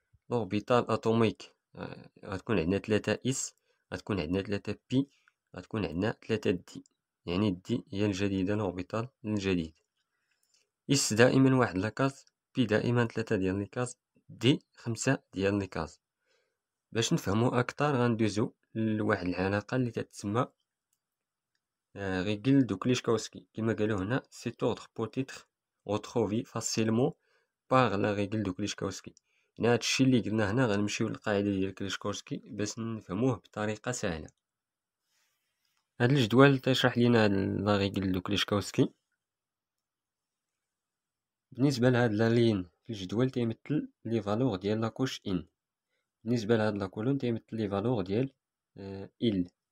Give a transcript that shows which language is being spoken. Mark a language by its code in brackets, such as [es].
[ar] لوربيتال اتوميك غتكون عندنا 3 اس، غتكون عندنا 3 بي، غتكون عندنا 3 دي، يعني دي هي الجديدة، لوربيتال الجديد. اس دائما واحد لاكاز، بي دائما 3 ديال ليكاز، دي 5 ديال ليكاز. باش نفهمو اكثر غندوزو لواحد العلاقة اللي تتسمى règle de Kleshkowski. كما قالوا هنا [fr] cet ordre peut être retrouvé facilement par la règle de Kleshkowski. [ar] هنا هادشي اللي قلنا هنا غنمشيو للقاعدة ديال كليشكوفسكي باش نفهموه بطريقة سهلة. هاد الجدول تيشرح لينا لا ريغل دو كليشكوفسكي. بالنسبة لهاد لا لين في الجدول تيمثل لي فالور ديال لاكوش ان، بالنسبة لهاد لا كولون تيمثل لي فالور ديال ال.